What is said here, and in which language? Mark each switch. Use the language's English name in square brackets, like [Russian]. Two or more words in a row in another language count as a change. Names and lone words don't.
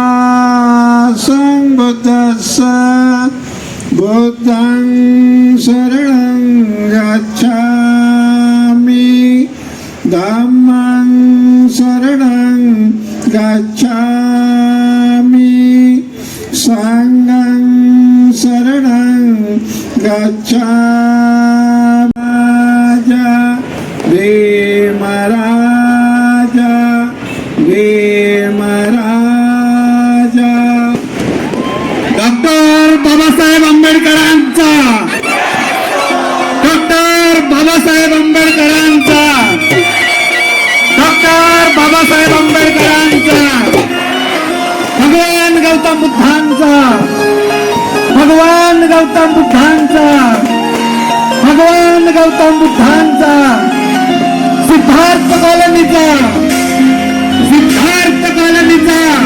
[Pali] संबुद्धस्सा बुद्धं शरणं गच्छामि धम्मं शरणं गच्छामि संघं शरणं गच्छामि. [Marathi] भीमराजा भीमराजा डॉक्टर बाबासाहेब आंबेडकरांचा, डॉक्टर बाबासाहेब आंबेडकरांचा, डॉक्टर बाबासाहेब आंबेडकरांचा, भगवान गौतम बुद्धांचा, भगवान गौतम बुद्धांचा, भगवान गौतम बुद्धांचा, सिद्धार्थ कॉलनीचा, सिद्धार्थ कॉलनीचा.